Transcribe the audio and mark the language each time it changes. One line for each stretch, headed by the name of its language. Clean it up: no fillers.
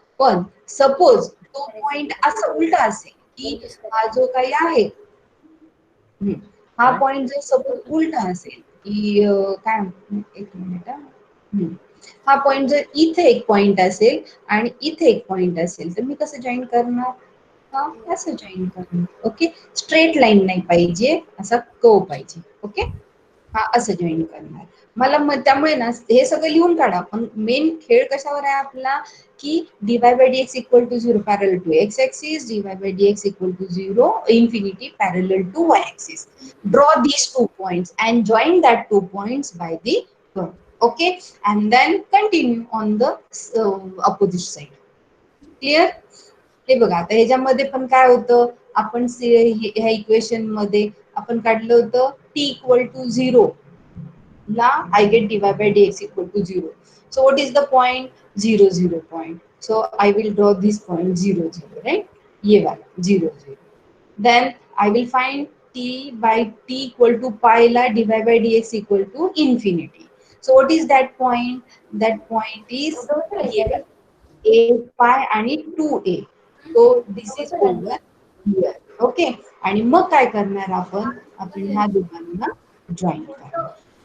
Marathi: पण सपोज तो पॉइंट असं उलटा असेल की हा जो काही आहे, हा पॉइंट जर सपोज उलटा असेल की काय, एक मिनिट, हा पॉइंट जर इथे एक पॉइंट असेल आणि इथे एक पॉइंट असेल तर मी कसं जॉईन करणार? हा असं जॉईन करणार. ओके, स्ट्रेट लाईन नाही पाहिजे, असा कर्व पाहिजे. ओके, हा असं जॉईन करणार. मला मग त्यामुळे ना हे सगळं लिहून काढा, पण मेन खेळ कशावर आहे आपला, की
English: dy by dx equal to 0 parallel to x axis, dy by dx equal to 0 infinity parallel to y axis. Draw these 2 points and join that 2 points by the curve. Okay, and then continue on the opposite side. Clear?
Marathi: हे बघा आता ह्याच्यामध्ये पण काय होतं, आपण ह्या equation मध्ये आपण काढलं होतं t equal to 0 ला
English: I get dy by dx equal to 0. So what is the point? 0, 0 point. So I will draw this point 0, 0, right?
Hindi: ये वाला 0, 0.
English: Then I will find t by t equal to pi la dy by dx equal to infinity. So what is that point? That point is here, 8 pi आणि 2a. So this is over here. Okay.
Marathi: आणि मग काय करणार आपण ह्या दोघांना join करणार.